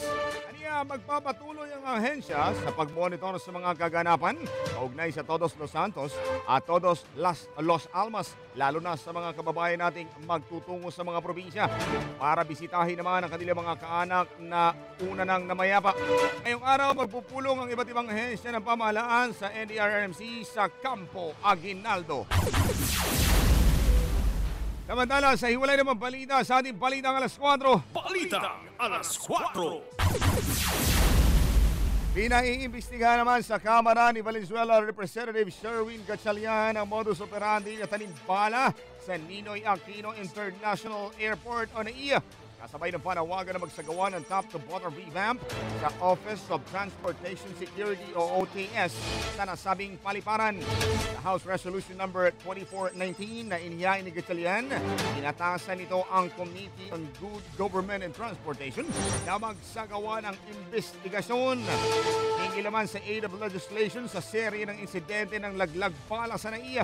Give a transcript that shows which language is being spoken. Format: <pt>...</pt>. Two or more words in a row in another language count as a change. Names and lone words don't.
<tl>Kaniya magpapatuloy ang ahensya sa pagmonitor sa mga kaganapan kaugnay sa Todos Los Santos at Todos Los Almas, lalo na sa mga kababayan nating magtutungo sa mga probinsya para bisitahin naman ang kanilang mga kaanak na una nang namayapa. Ngayong araw, magpupulong ang iba't ibang ahensya ng pamahalaan sa NDRRMC sa Campo Aguinaldo. Samantala, sa hiwalay naman balita, sa ating balitang alas 4. Balita</tl> <es>a las 4.</es> <tl>Pinaiimbestigahan naman sa Kamara ni Valenzuela Representative Sherwin Gatchalian ang</tl> <la>modus operandi</la> <tl>na tanimbala sa Ninoy Aquino International Airport o NAIA. Kasabay ng panawagan na magsagawa ng top-to-bottom revamp sa Office of Transportation Security o OTS sa nasabing paliparan. Sa House Resolution number 2419 na inihain ni Gatchalian, inatasan nito ang Committee on Good Government and Transportation na magsagawa ng investigasyon. Hingi naman sa</tl> <en>aid of legislation</en> <tl>sa serye ng insidente ng laglag pala sa NAIA.</tl>